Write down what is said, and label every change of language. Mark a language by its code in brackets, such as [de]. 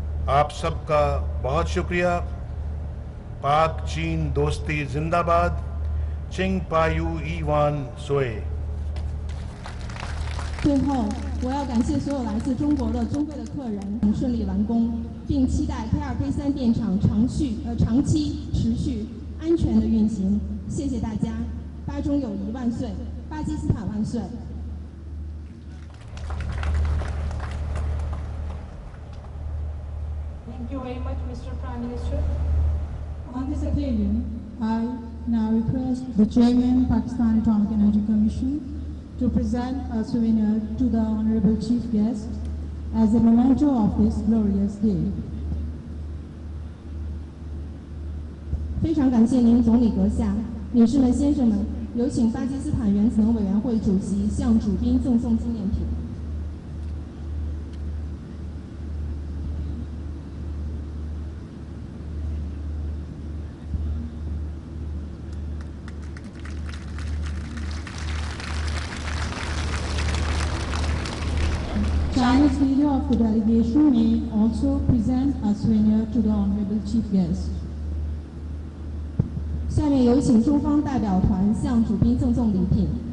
[hi] आप सबका बहुत शुक्रिया। पाक चीन दोस्ती जिंदाबाद। [zh] चिंग पायू ईवान सोए। 最后，我要感谢所有来自中国的尊贵的客人，顺利完工，并期待 K2K3 电厂长期持续安全的运行。谢谢大家，巴中友谊万岁，巴基斯坦万岁。 [en] Thank you very much, Mr. Prime Minister. On this occasion, I now request the Chairman, Pakistan Atomic Energy Commission, to present a souvenir to the Honorable Chief Guest as a memento of this glorious day. [zh] 非常感谢您，总理阁下、女士们、先生们，有请巴基斯坦原子能委员会主席向主宾赠送纪念品。 [en] Chinese leader of the delegation may also present a souvenir to the Honorable Chief Guest. [zh] 下面有请中方代表团向主宾赠送礼品。